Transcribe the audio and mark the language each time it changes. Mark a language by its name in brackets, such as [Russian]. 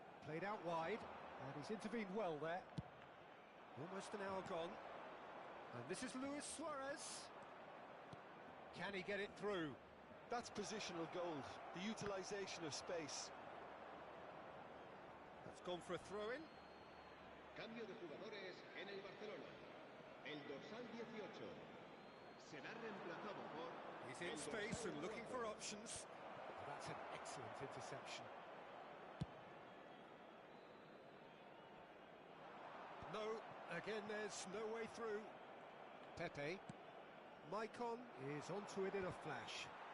[English] Played out wide, and he's intervened well there. Almost an hour gone. And this is Luis Suarez. Can he get it through? That's positional gold, the utilisation of space. That's gone for a throw-in. [Spanish] Cambio de jugadores en el Barcelona. El dorsal 18 será reemplazado por... [English] He's in space and looking for options. That's an excellent interception. No, again there's no way through. Pepe. Maicon is onto it in a flash.